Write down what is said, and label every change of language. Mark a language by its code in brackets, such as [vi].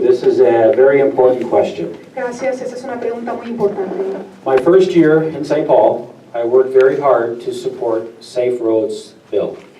[en] This is a very important question. [es] Gracias, esa es una pregunta muy importante. [en] My first year in St. Paul, I worked very hard to support Safe Roads Bill.